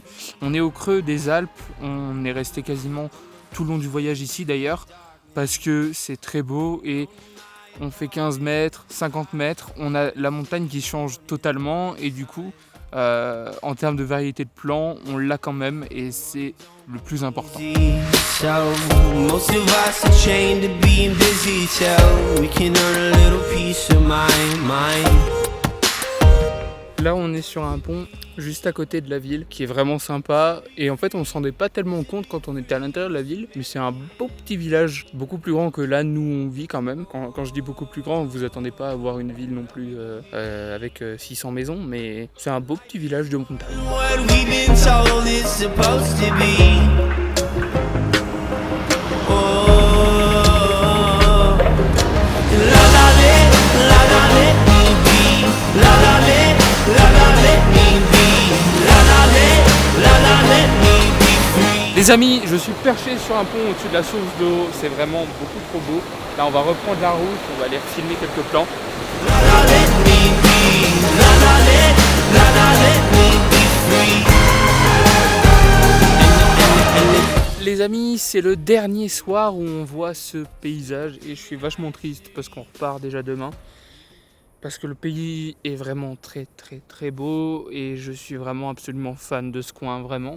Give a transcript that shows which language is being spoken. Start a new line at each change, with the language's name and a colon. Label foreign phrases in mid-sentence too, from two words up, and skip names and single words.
French: On est au creux des Alpes, on est resté quasiment tout le long du voyage ici d'ailleurs, parce que c'est très beau et on fait 15 mètres, 50 mètres. On a la montagne qui change totalement et du coup, en termes de variété de plants, on l'a quand même et c'est le plus important. detail.
English: We can earn a little peace of mind.
French: Là, on est sur un pont juste à côté de la ville qui est vraiment sympa. Et en fait, on s'en rendait pas tellement compte quand on était à l'intérieur de la ville. Mais c'est un beau petit village, beaucoup plus grand que là, nous, on vit quand même. Quand je dis beaucoup plus grand, vous attendez pas à voir une ville non plus avec 600 maisons. Mais c'est un beau petit village de montagne.
English: What we've been told it's supposed to be. Oh, la la let me be. La la let me be. La la let me be free.
French: Les amis, je suis perché sur un pont au-dessus de la source d'eau. C'est vraiment beaucoup trop beau. Là, on va reprendre la route. On va aller filmer quelques plans.
English: La la let me be. La la let me be free.
French: Les amis, c'est le dernier soir où on voit ce paysage et je suis vachement triste parce qu'on repart déjà demain. Parce que le pays est vraiment très très très beau et je suis vraiment absolument fan de ce coin, vraiment.